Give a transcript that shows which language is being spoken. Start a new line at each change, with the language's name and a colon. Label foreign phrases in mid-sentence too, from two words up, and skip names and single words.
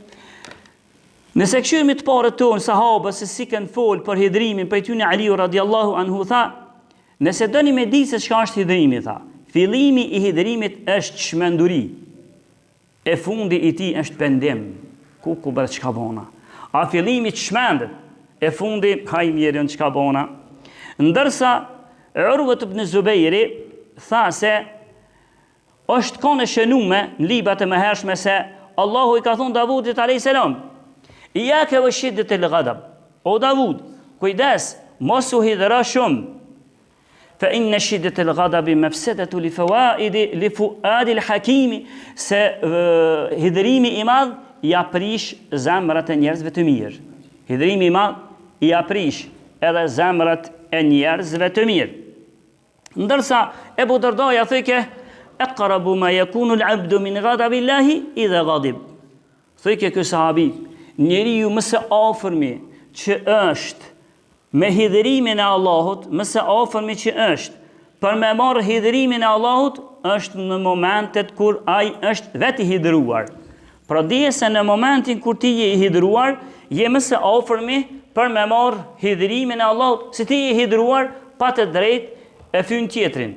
Albanian: Nëse këshirmi të parët tonë, sahabës, se si kanë folë për hidhrimin, për tyne Aliu
Arabic: رضي الله عنه
Albanian: tha, nëse doni me di se çka është hidhrimi, tha, fillimi i hidhrimit është çmenduri, e fundi i tij është pendim, ku bërë çka bona. A fillimi çmendet, e fundi haj mirën çka bona. Ndërsa Urwa ibn Zubejri tha se është kanë shënume në libat e mëhershme se Allahu i ka thonë Davudit
Arabic: عليه السلام, إياك وشدة الغضب.
Albanian: O Davud, kujdes, mos u hidhra shumë.
Arabic: فإن شدة الغضب مفسدة لفؤاد الحكيم,
Albanian: se hidhrimi i madh ja prish zemrat e njerëzve të mirë. Hidhrimi i madh ja prish edhe zemrat e njerëzve të mirë. Ndërsa Ebu Dardaja thëke,
Arabic: أقرب ما يكون العبد من غضب الله إذا غضب.
Albanian: Thëke ky sahabi, njeriu më së afërmi që është me hidhrimin e Allahut, më së afërmi që është për me marrë hidhrimin e Allahut, është në momentet kur ai është vetë i hidhruar. Pra dije se në momentin kur ti je i hidhruar, je më së afërmi për me marrë hidhrimin e Allahut, se ti je i hidhruar pa të drejtë e fyn tjetrin.